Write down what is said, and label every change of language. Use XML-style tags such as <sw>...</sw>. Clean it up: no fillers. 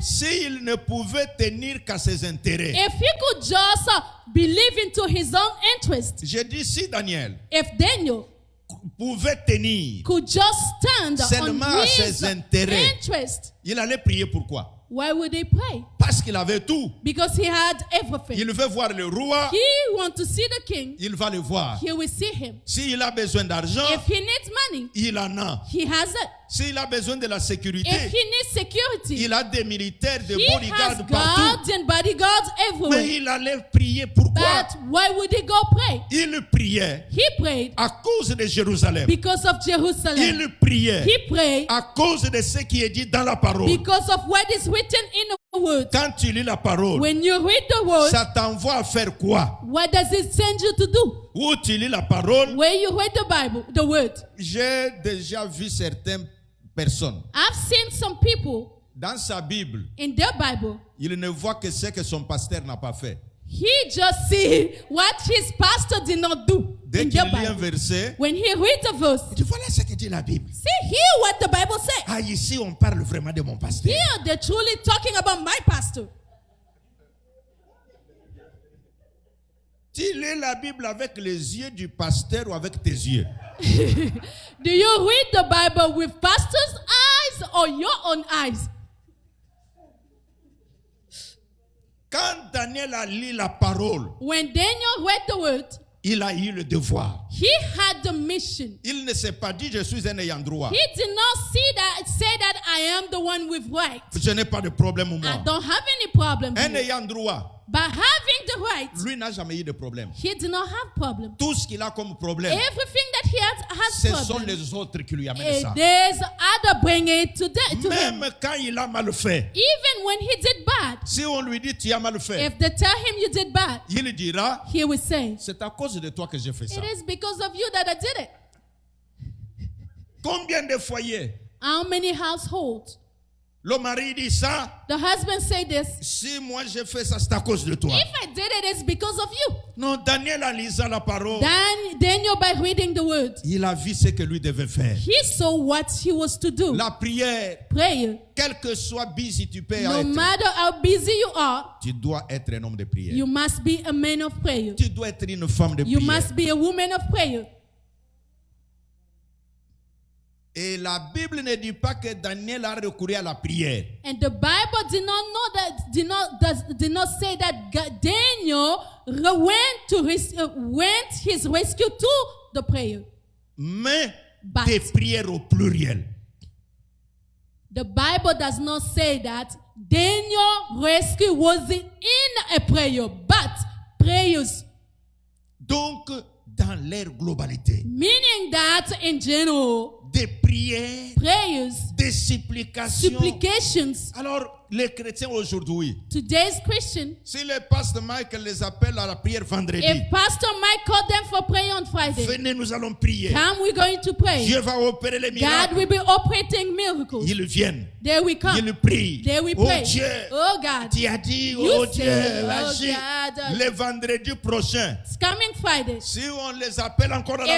<fr>s'il ne pouvait tenir qu'à ses intérêts,</fr> <en>If he could just believe into his own interest,</en> <fr>je dis si Daniel</fr> <en>if Daniel</en> <fr>pouvait tenir,</fr> <en>could just stand</en> <fr>Seulement on à</fr> <en>his</en> <fr>ses intérêts.</fr> <en>interest,</en> <fr>il allait prier pourquoi?</fr> <en>why would he pray?</en> <fr>Parce qu'il avait tout.</fr> <en>Because he had everything.</en> <fr>Il veut voir le roi,</fr> <en>He wants to see the king.</en> <fr>il va le voir.</fr> <en>He will see him.</en> <fr>S'il a besoin d'argent,</fr> <en>If he needs money,</en> <fr>il en a.</fr> <en>he has it.</en> <fr>S'il a besoin de la sécurité,</fr> <en>If he needs security,</en> <fr>il a des militaires, des</fr> <en>he has</en> <fr>bodyguards partout.</fr> <en>guards and bodyguards</en> <fr>Mais</fr> <en>everywhere.</en> <fr>il allait prier pourquoi?</fr> <en>But why would he go pray?</en> <fr>Il priait</fr> <en>He prayed</en> <fr>à cause de Jérusalem.</fr> <en>because of Jerusalem.</en> <fr>Il priait</fr> <en>He prayed</en> <fr>à cause de ce qui est dit dans la parole.</fr> <en>because of what is written in the word.</en> <fr>Quand tu lis la parole,</fr> <en>When you read the word,</en> <fr>ça t'envoie à faire quoi?</fr> <en>what does it send you to do?</en> <fr>Où tu lis la parole,</fr> <en>When you read the Bible, the word.</en> <fr>j'ai déjà vu certaines personnes.</fr> <en>I've seen some people</en> <fr>Dans sa Bible,</fr> <en>in their Bible,</en> <fr>il ne voit que ce que son pasteur n'a pas fait.</fr> <en>he just see what his pastor did not do</en> <fr>Dès</fr> <en>in</en> <fr>qu'il</fr> <en>their</en> <fr>lit un</fr> <en>Bible.</en> <fr>verset,</fr> <en>When he reads a verse,</en> <fr>il dit voilà ce que dit la Bible.</fr> <en>see here what the Bible says.</en> <fr>Ah, ici on parle vraiment de mon pasteur.</fr> <en>Here they're truly talking about my pastor.</en> <fr>Tu lis la Bible avec les yeux du pasteur ou avec tes yeux?</fr> <en>Do you read the Bible with pastor's eyes or your own eyes?</en> <fr>Quand Daniel a lu la parole,</fr> <en>When Daniel read the word,</en> <fr>il a eu le devoir.</fr> <en>he had the mission.</en> <fr>Il ne s'est pas dit je suis un ayant droit.</fr> <en>He did not say that I am the one with right.</en> <fr>Je n'ai pas de problème</fr> <en>I</en> <fr>moi.</fr> <en>don't have any problem</en> <fr>Un</fr> <en>here.</en> <fr>ayant droit,</fr> <en>By having the right,</en> <fr>lui n'a jamais eu de problème.</fr> <en>he did not have problem.</en> <fr>Tout ce qu'il a comme problème,</fr> <en>Everything that he has</en> <fr>ce sont</fr> <en>problem.</en> <fr>les autres qui lui amènent ça.</fr> <en>There's other bringing it to him.</en> <fr>Même quand il a mal fait,</fr> <en>Even when he did bad,</en> <fr>si on lui dit tu as mal fait,</fr> <en>if they tell him you did bad,</en> <fr>il dira</fr> <en>he will say,</en> <fr>c'est à cause de toi que j'ai fait ça.</fr> <en>it is because of you that I did it.</en> <fr>Combien de foyers</fr> <en>How many households?</en> <fr>le mari dit ça,</fr> <en>The husband say this.</en> <fr>si moi j'ai fait ça, c'est à cause de toi.</fr> <en>If I did it, it's because of you.</en> <fr>Non, Daniel en lisant la parole,</fr> <en>Daniel, by reading the word,</en> <fr>il a vu ce que lui devait faire.</fr> <en>he saw what he was to do.</en> <fr>La prière,</fr> <en>Prayer.</en> <fr>quel que soit busy tu peux</fr> <en>No</en> <fr>être,</fr> <en>matter how busy you are,</en> <fr>tu dois être un homme de prière.</fr> <en>you must be a man of prayer.</en> <fr>Tu dois être une femme de</fr> <en>You</en> <fr>prière.</fr> <en>must be a woman of prayer.</en> <fr>Et la Bible ne dit pas que Daniel a recouru à la prière.</fr> <en>And the Bible did not know that, did not say that Daniel went his rescue to the prayer.</en> <fr>Mais</fr> <en>But</en> <fr>des prières au pluriel.</fr> <en>the Bible does not say that Daniel rescue wasn't in a prayer, but prayers.</en> <fr>Donc, dans leur globalité,</fr> <en>Meaning that in general,</en> <fr>des prières,</fr> <en>prayers,</en> <fr>des supplications.</fr> <en>supplications.</en> <fr>Alors, les chrétiens aujourd'hui,</fr> <en>Today's Christian,</en> <fr>si le pasteur Michael les appelle à la prière vendredi,</fr> <en>if Pastor Mike called them for prayer on Friday,</en> <fr>venez, nous allons prier.</fr> <en>come, we're going to pray.</en> <fr>Dieu va opérer les</fr> <en>God</en> <fr>miracles.</fr> <en>will be operating miracles.</en> <fr>Ils viennent,</fr> <en>There we come.</en> <fr>ils prient.</fr> <en>There we Oh pray.</en> <fr>Dieu,</fr> <en>Oh God,</en> <fr>tu as dit,</fr> <en>You oh say,</en> <fr>Dieu, oh agis.</fr> <en>God.</en> <fr>Le vendredi prochain,</fr> <en>it's coming Friday.</en> <fr>si on les appelle encore à la</fr>